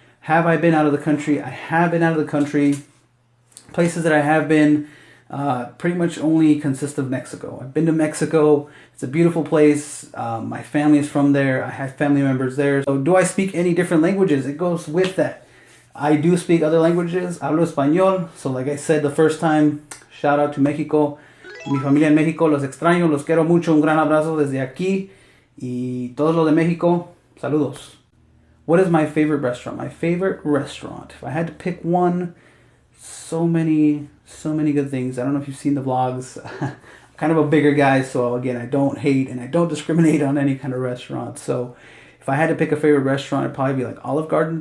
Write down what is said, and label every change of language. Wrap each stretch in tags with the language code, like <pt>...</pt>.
<en>Have I been out of the country? I have been out of the country. Places that I have been pretty much only consist of Mexico. I've been to Mexico. It's a beautiful place. My family is from there. I have family members there. So do I speak any different languages? It goes with that. I do speak other languages.</en> <es>Hablo español.</es> <en>So like I said the first time, shout out to Mexico.</en> <es>Mi familia en México, los extraño, los quiero mucho. Un gran abrazo desde aquí. Y todos los de México, saludos.</es> <en>What is my favorite restaurant? My favorite restaurant. If I had to pick one, so many good things. I don't know if you've seen the vlogs. I'm kind of a bigger guy, so again, I don't hate and I don't discriminate on any kind of restaurant. So if I had to pick a favorite restaurant, it'd probably be like Olive Garden.</en>